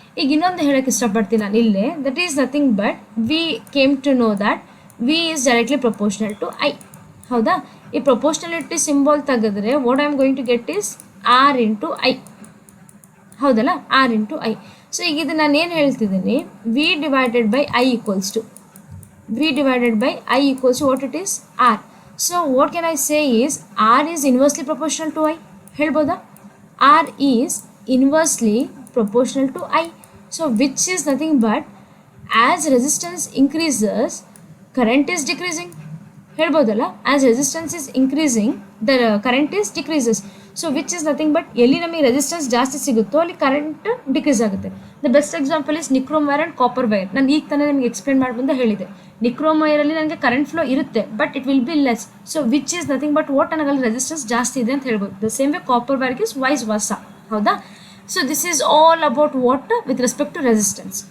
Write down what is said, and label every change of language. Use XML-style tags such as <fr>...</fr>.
<kn>ಈಗ ಇನ್ನೊಂದು ಹೇಳೋಕ್ಕೆ ಇಷ್ಟಪಡ್ತೀನಿ ನಾನು ಇಲ್ಲೇ.</kn> <en>That is nothing but we came to know that V is directly proportional to I. ಹೌದಾ?</en> <kn>ಈ ಪ್ರಪೋರ್ಷನಲಿಟಿ ಸಿಂಬಲ್ ತೆಗೆದ್ರೆ</kn> <en>What I am going to get is R into I.</en> <kn>ಹೌದಲ್ಲ?</kn> <en>R into I.</en> <kn>ಸೊ ಈಗ ಇದು ನಾನು ಏನು ಹೇಳ್ತಿದ್ದೀನಿ,</kn> <en>V divided by I equals to v divided by I equals to what it is? R. So what can I say is R is inversely proportional to I.</en> <kn>ಹೇಳ್ಬೋದಾ?</kn> <en>R is inversely proportional to I. So which is nothing but as resistance increases, current is decreasing.</en> <kn>ಹೇಳ್ಬೋದಲ್ಲ?</kn> <en>As resistance is increasing, the current is decreases. So which is nothing but</en> <kn>ಎಲ್ಲಿ ನಮಗೆ resistance ಜಾಸ್ತಿ ಸಿಗುತ್ತೋ ಅಲ್ಲಿ current decrease ಆಗುತ್ತೆ.</kn> <en>The best example is nichrome wire and copper wire.</en> <kn>ನಾನು ಈಗ ತಾನೇ ನಿಮಗೆ ಎಕ್ಸ್ಪ್ಲೇನ್ ಮಾಡ್ಬಂದು ಹೇಳಿದೆ. ನಿಕ್ರೋಮ್ ವೈರಲ್ಲಿ ನನಗೆ ಕರೆಂಟ್ ಫ್ಲೋ ಇರುತ್ತೆ,</kn> <en>But it will be less. So which is nothing but what</en> <kn>ನನಗಲ್ಲಿ resistance ಜಾಸ್ತಿ ಇದೆ ಅಂತ ಹೇಳ್ಬೋದು.</kn> <en>The same way copper ವೈರ್ಗೆ is vice versa. ಹೌದಾ? So this is all about what with respect to resistance.</en>